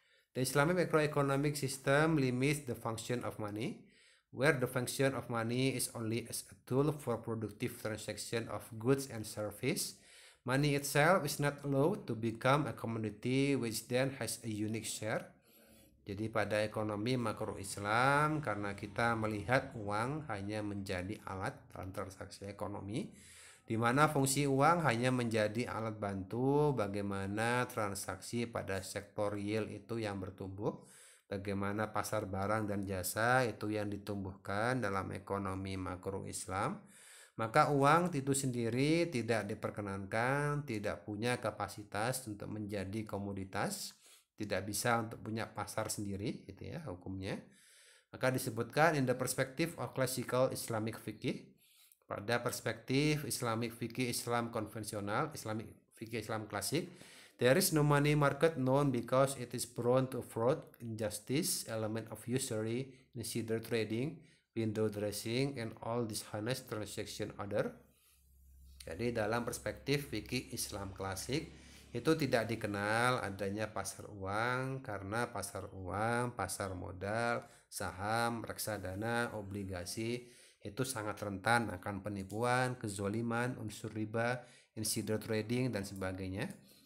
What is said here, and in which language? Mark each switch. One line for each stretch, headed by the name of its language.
English: The Islamic macroeconomic system limits the function of money, where the function of money is only as a tool for productive transaction of goods and service. Money itself is not allowed to become a commodity which then has a unique share.
Indonesian: Jadi pada ekonomi makro Islam, karena kita melihat uang hanya menjadi alat dalam transaksi ekonomi, di mana fungsi uang hanya menjadi alat bantu bagaimana transaksi pada sektor real itu yang bertumbuh, bagaimana pasar barang dan jasa itu yang ditumbuhkan dalam ekonomi makro Islam. Maka uang itu sendiri tidak diperkenankan, tidak punya kapasitas untuk menjadi komoditas, tidak bisa untuk punya pasar sendiri, gitu ya hukumnya. Maka disebutkan
English: in the perspective of classical Islamic fikih,
Indonesian: pada perspektif Islamic fikih Islam konvensional, Islamic fikih Islam klasik,
English: There is no money market known because it is prone to fraud, injustice, element of usury, insider trading, window dressing, and all dishonest transaction order.
Indonesian: Jadi dalam perspektif fikih Islam klasik itu tidak dikenal adanya pasar uang karena pasar uang, pasar modal, saham, reksadana, obligasi itu sangat rentan akan penipuan, kezoliman, unsur riba, insider trading dan sebagainya.